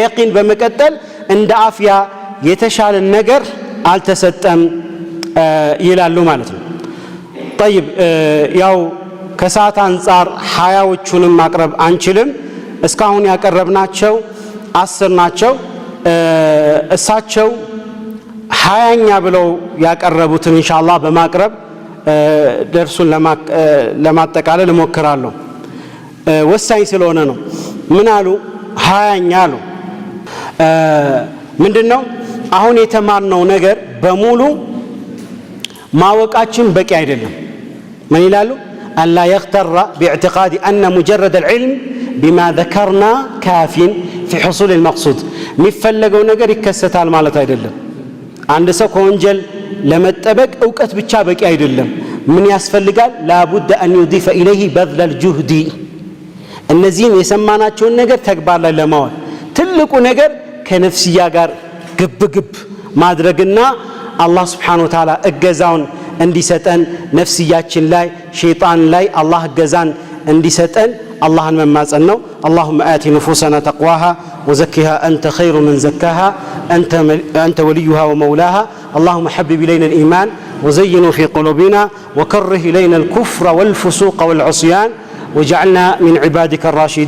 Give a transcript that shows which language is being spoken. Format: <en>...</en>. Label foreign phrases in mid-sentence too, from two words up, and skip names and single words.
<am>በመቀጠል እንደ ዓፊያ የተሻለ ነገር አልተሰጠም ይላሉ ማለት ነው። طيب ያው ከሰዓት አንፃር 20ዎቹንም ማቅረብ አንችልም። እስካሁን ያቀረብናቸው 10 ናቸው። እሳቸው 20ኛ ብለው ያቀረቡትን ኢንሻአላህ በማቅረብ ደርሱን ለማጠቃለል እሞክራለሁ። ወሳኝ ስለሆነ ነው። ምን አሉ? 20ኛ አሉ። ምንድነው? አሁን የተማርነው ነገር በሙሉ ማወቃችን በቂ አይደለም። ምን ይላሉ? አላ</am> <ar>يغتر باعتقاد أن مجرد العلم بما ذكرنا كاف في حصول المقصود</ar> <am>የሚፈለገው ነገር ይከሰታል ማለት አይደለም። አንድ ሰው ከወንጀል ለመጠበቅ ዕውቀት ብቻ በቂ አይደለም። ምን ያስፈልጋል?</am> <ar>لابد أن يضيف إليه بذل الجهد</ar> <am>እነዚህን የሰማናቸውን ነገር ተግባር ላይ ለማዋል ትልቁ ነገር ከነፍስያ ጋር ግብግብ ማድረግና አላህ</am> <ar>سبحانه وتعالى</ar> <am>እገዛውን እንዲሰጠን ነፍስያችን ላይ ሸይጣን ላይ አላህ እገዛን እንዲሰጠን</am> <ar>اللهم مماصن</ar> <am>ነው።</am> <ar>اللهم آت نفوسنا تقواها وزكها أنت خير من زكاها أنت وليها ومولاها. اللهم حبب إلينا الإيمان وزينه في قلوبنا وكره إلينا الكفر والفسوق والعصيان وجعلنا من عبادك الراشدين.</ar>